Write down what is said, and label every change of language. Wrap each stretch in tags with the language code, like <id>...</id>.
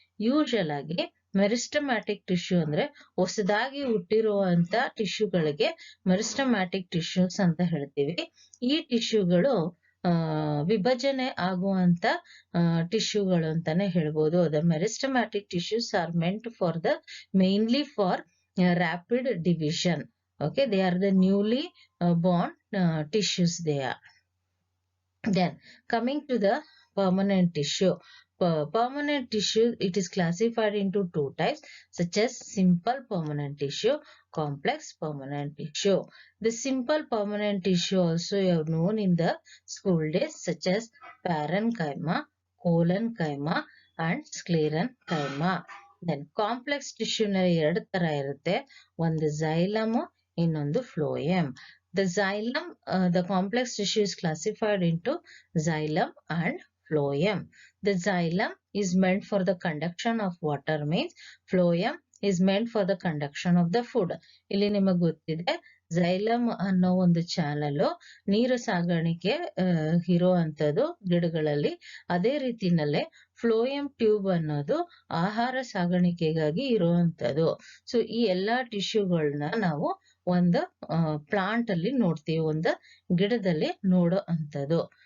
<kn>Usual ಆಗಿ meristematic tissue ಅಂದ್ರೆ ಹೊಸದಾಗಿ ಹುಟ್ಟಿರುವಂತ ಟಿಶ್ಯೂಗಳಿಗೆ ಮೆರಿಸ್ಟಮ್ಯಾಟಿಕ್ ಟಿಶ್ಯೂಸ್ ಅಂತ ಹೇಳ್ತೀವಿ. ಈ ಟಿಶ್ಯೂಗಳು ವಿಭಜನೆ ಆಗುವಂತ ಟಿಶ್ಯೂಗಳು ಅಂತಾನೆ ಹೇಳ್ಬೋದು.</kn> <en>The meristematic tissues are meant for the mainly for rapid division. Okay, they are the newly born tissues they are. Then coming to the permanent tissue. Permanent tissue, it is classified into 2 types, such as simple permanent tissue, complex permanent tissue. The simple permanent tissue also you have known in the school days, such as parenchyma, collenchyma and sclerenchyma. Then complex tissue</en> <kn>ನಲ್ಲಿ 2 ತರ ಇರುತ್ತೆ. ಒಂದು xylem, ಇನ್ನೊಂದು phloem.</kn> <en>The xylem, the complex tissue is classified into xylem and phloem. The xylem is meant for the conduction of water, means phloem is meant for the conduction of the food.</en> <kn>ಇಲ್ಲಿ ನಿಮಗೆ ಗೊತ್ತಿದೆ xylem ಅನ್ನೋ ಒಂದು channel ನೀರು ಸಾಗಾಣಿಕೆ ಇರುವಂತದ್ದು ಗಿಡಗಳಲ್ಲಿ. ಅದೇ ರೀತಿನಲ್ಲೇ ಫ್ಲೋಯಂ ಟ್ಯೂಬ್ ಅನ್ನೋದು ಆಹಾರ ಸಾಗಾಣಿಕೆಗಾಗಿ ಇರುವಂತದ್ದು. ಸೊ ಈ ಎಲ್ಲಾ ಟಿಶ್ಯೂಗಳನ್ನ ನಾವು ಒಂದು ಪ್ಲಾಂಟ್ ಅಲ್ಲಿ ನೋಡ್ತೀವಿ, ಒಂದು ಗಿಡದಲ್ಲಿ ನೋಡೋ ಅಂತದ್ದು.</kn>